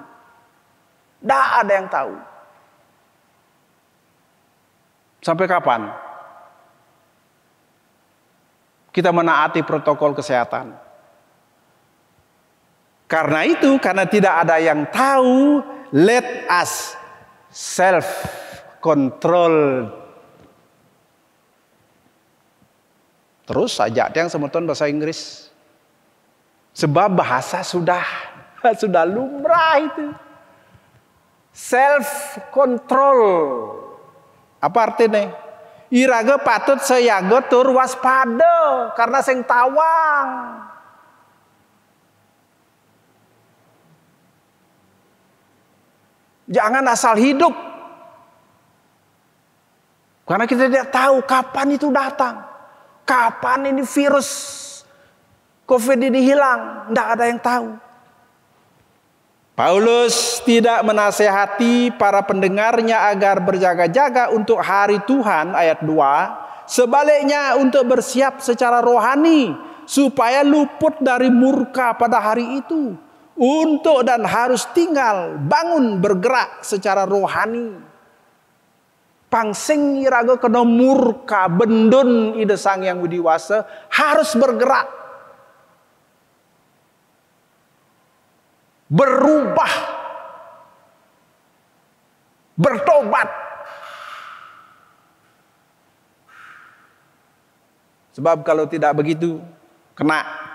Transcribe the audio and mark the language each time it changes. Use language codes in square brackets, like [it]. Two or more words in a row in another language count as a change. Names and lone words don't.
[id] Tidak ada yang tahu. Sampai kapan kita menaati protokol kesehatan? Karena itu, karena tidak ada yang tahu, [en] let us self control. [id] Terus saja yang semeton bahasa Inggris. Sebab bahasa sudah lumrah itu. [en] Self control. [id] Apa artinya? [ban] Iraga patut seyaga tur waspada karena sing tawang. [id] Jangan asal hidup. Karena kita tidak tahu kapan itu datang. Kapan ini virus COVID ini hilang. Tidak ada yang tahu. Paulus tidak menasehati para pendengarnya agar berjaga-jaga untuk hari Tuhan, ayat 2. Sebaliknya untuk bersiap secara rohani, supaya luput dari murka pada hari itu. Untuk dan harus tinggal, bangun, bergerak secara rohani. [ban] Pangsing iraga kena murka, bendun ide sang yang widiwasa, harus bergerak. [id] Berubah. Bertobat. Sebab kalau tidak begitu, kena.